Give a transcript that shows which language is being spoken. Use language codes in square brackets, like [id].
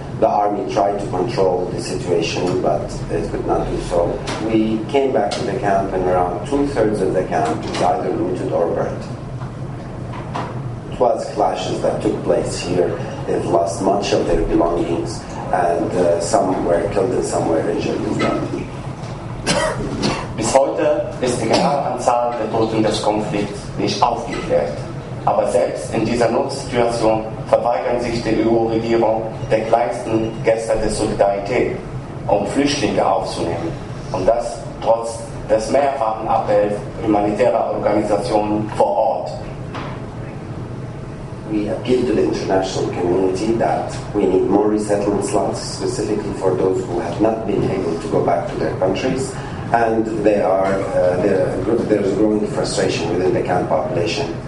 [en] The army tried to control the situation, but it could not do so. We came back to the camp, and around two-thirds of the camp was either looted or burnt. Was clashes that took place here. They've lost much of their belongings, and some were killed and some were injured. [de] Bis heute ist die genaue Anzahl der Toten des Konflikts nicht aufgeklärt. Aber selbst in dieser Notsituation verweigern sich die EU-Regierung der kleinsten Gäste der Solidarität, um Flüchtlinge aufzunehmen. Und das trotz des mehrfachen Appells humanitärer Organisationen vor Ort. [en] we appeal to the international community that we need more resettlement slots, specifically for those who have not been able to go back to their countries. And there's growing frustration within the camp population.